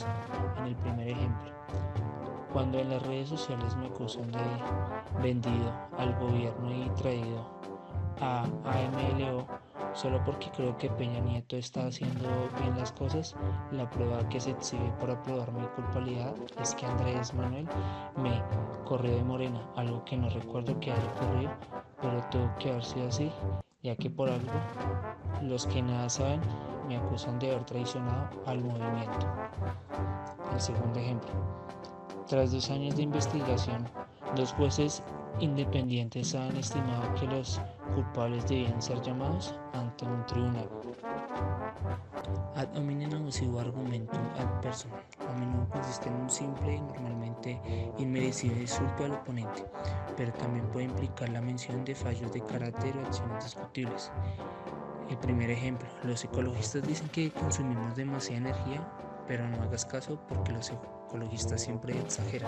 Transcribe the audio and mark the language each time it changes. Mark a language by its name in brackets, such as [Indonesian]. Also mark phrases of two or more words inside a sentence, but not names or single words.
[Spanish] En el primer ejemplo, cuando en las redes sociales me acusan de vendido al gobierno y traído a AMLO solo porque creo que Peña Nieto está haciendo bien las cosas, la prueba que se exhibe para probar mi culpabilidad es que Andrés Manuel me corrió de Morena, algo que no recuerdo que haya ocurrido, pero tuvo que haber sido así, ya que por algo los que nada saben me acusan de haber traicionado al movimiento. El segundo ejemplo. Tras 2 años de investigación, 2 jueces independientes han estimado que los culpables debían ser llamados ante un tribunal. [Latin] Ad hominem abusivo argumentum ad personam. [Spanish] A menudo consiste en un simple y normalmente inmerecido insulto al oponente, pero también puede implicar la mención de fallos de carácter o acciones discutibles. El primer ejemplo, los ecologistas dicen que consumimos demasiada energía, pero no hagas caso porque los ecologistas siempre exageran.